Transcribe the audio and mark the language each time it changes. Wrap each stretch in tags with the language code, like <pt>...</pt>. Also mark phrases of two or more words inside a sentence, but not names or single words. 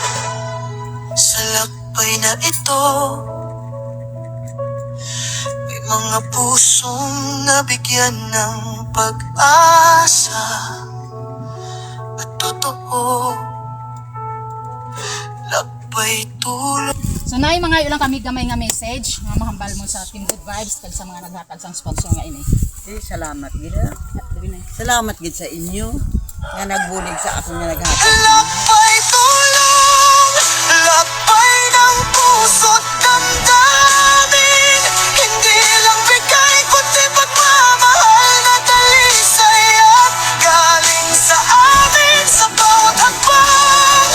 <tl>Sa lakbay na ito, may mga pusong nabigyan ng pag-asa at totoo. Lakbay tulong.</tl> <hil>So naay mga ilang kami gamay nga message nga mahambal mo sa Team Good Vibes kag sa mga naghatag sang sponsor nga ini. Salamat gid. ah.</hil> <ceb>Dili na.</ceb> <hil>Salamat gid sa inyo nga nagbulig sa ako nga naghatag.</hil> <tl>Lakbay tulong, lakbay ng puso't damdamin. Hindi lang bigay kundi pagmamahal na talisay at galing sa amin sa bawat hakbang.</tl>